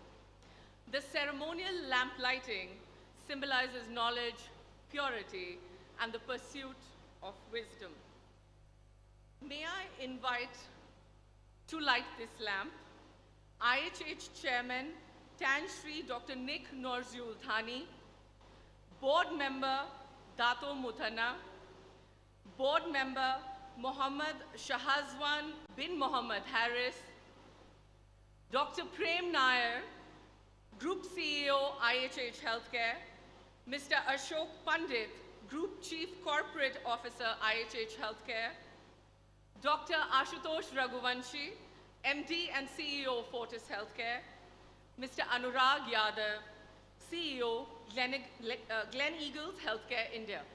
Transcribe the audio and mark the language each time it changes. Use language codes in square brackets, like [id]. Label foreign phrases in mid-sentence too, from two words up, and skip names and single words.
[en] The ceremonial lamp lighting symbolizes knowledge, purity, and the pursuit of wisdom. May I invite to light this lamp IHH Chairman Tan Shri Dr. Nick Norzul Thani, Board Member Dato Muthana, Board Member Mohammad Shahazwan bin Mohammad Harris, Dr. Prem Nair, Group CEO IHH Healthcare, Mr. Ashok Pandit, Group Chief Corporate Officer, IHH Healthcare, Dr. Ashutosh Raghuvanshi, MD and CEO, Fortis Healthcare, Mr. Anurag Yadav, CEO, Glen Eagles Healthcare India.